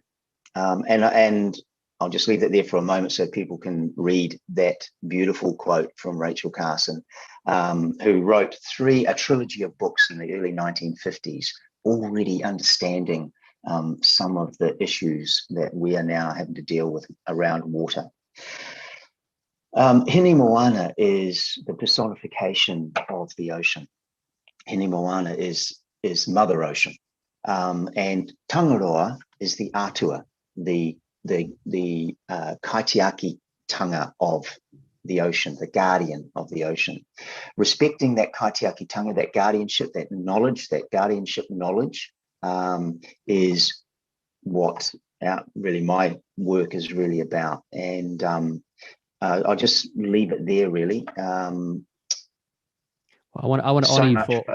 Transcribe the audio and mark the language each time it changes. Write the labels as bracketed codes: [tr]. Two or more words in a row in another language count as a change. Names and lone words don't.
[en] And I'll just leave it there for a moment so people can read that beautiful quote from Rachel Carson, who wrote a trilogy of books in the early 1950s, already understanding some of the issues that we are now having to deal with around water. Hine Moana is the personification of the ocean. Hine Moana is Mother Ocean, and Tangaroa is the atua, the [mi] kaitiaki tanga [en] of the ocean, the guardian of the ocean. Respecting that [mi] kaitiaki tanga, [en] that guardianship, that knowledge, that guardianship knowledge, is what really my work is really about. And I'll just leave it there, really. Well, I want to honor you for.